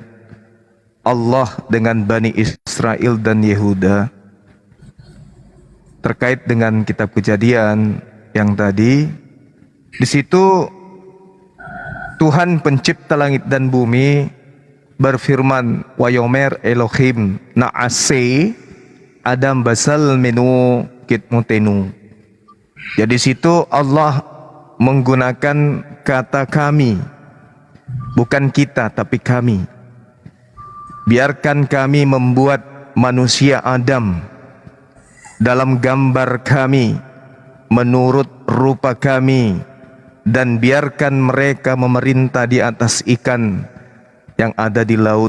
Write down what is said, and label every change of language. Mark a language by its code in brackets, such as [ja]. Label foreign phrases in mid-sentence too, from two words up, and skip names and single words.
[id] Allah dengan Bani Israel dan Yehuda terkait dengan kitab Kejadian yang tadi, di situ Tuhan pencipta langit dan bumi berfirman, [he] ויאמר אלהים נעשה אדם בצלמנו כדמותנו. [id] Jadi situ Allah menggunakan kata kami, bukan kita tapi kami. Biarkan kami membuat manusia Adam dalam gambar kami, menurut rupa kami, dan biarkan mereka memerintah di atas ikan yang ada di laut.